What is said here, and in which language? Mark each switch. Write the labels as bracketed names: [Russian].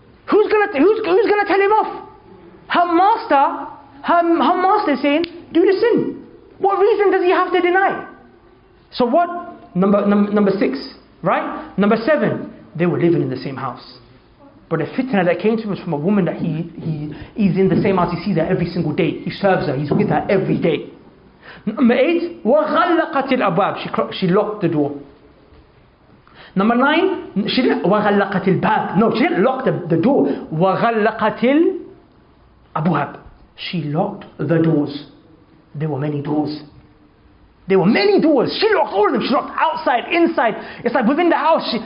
[English] Who's gonna tell him off? Her master is saying, do the sin. What reason does he have to deny? So what? Number 6, right? Number 7, they were living in the same house. But the fitna that came to him was from a woman that he's in the same house. He sees her every single day. He serves her. He's with her every day. Number 8, [Arabic] وَغَلَّقَتِ الْأَبْوَابِ. [English] She locked the door. Number 9, she didn't [Arabic] وَغَلَّقَتِ الْبَابِ. [English] No, she didn't lock the door. [Arabic] وَغَلَّقَتِ الْأَبْوَابِ. [English] She locked the doors. There were many doors. There were many doors. She locked all of them. She locked outside, inside. It's like within the house.